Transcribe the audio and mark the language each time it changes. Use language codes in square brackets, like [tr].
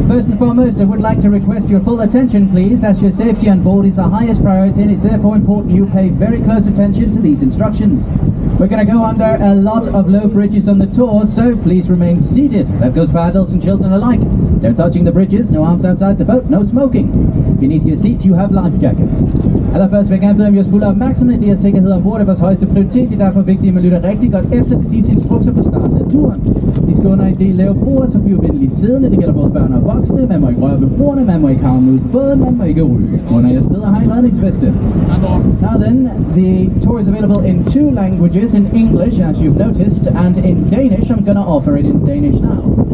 [en] First and foremost, I would like to request your full attention please, as your safety on board is our highest priority, and it's therefore important you pay very close attention to these instructions. We're going to go under a lot of low bridges on the tour, so please remain seated. That goes for adults and children alike. No touching the bridges, no arms outside the boat, no smoking. Beneath your seats you have life jackets. [da] Allerførst vil jeg gerne bede om jeres fulde opmærksomhed. Det er sikkerhed ombord af vores højeste prioritet. Det er derfor vigtigt, at man lytter rigtig godt efter til disse instrukser på starten af turen. Vi skal under en del lave broer, så bliver venligt siddende. Det gælder både børn og voksne. Man må ikke røre ved bordene, man må ikke havne ud på båden, man må ikke ryge. Under jeres steder har I redningsveste. [en] Now then, the tour is available in two languages, in English as you've noticed, and in Danish. I'm gonna offer it in Danish now.